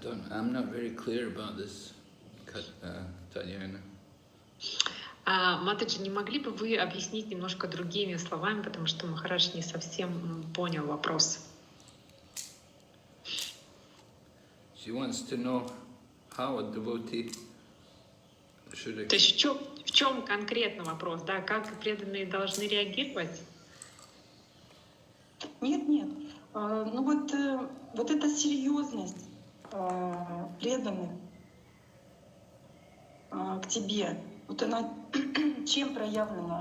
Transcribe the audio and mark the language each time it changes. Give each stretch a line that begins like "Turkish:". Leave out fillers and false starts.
English: I'm not very clear about this, Tatiana.
Russian: Матаджи, не могли бы вы объяснить немножко другими словами, потому что Махарадж не совсем понял вопрос.
English: She wants to know how a devotee should.
Russian: То есть в чем конкретно вопрос, да? Как преданные должны реагировать? Нет. Ну вот эта серьезность преданных к тебе, вот она чем проявлена?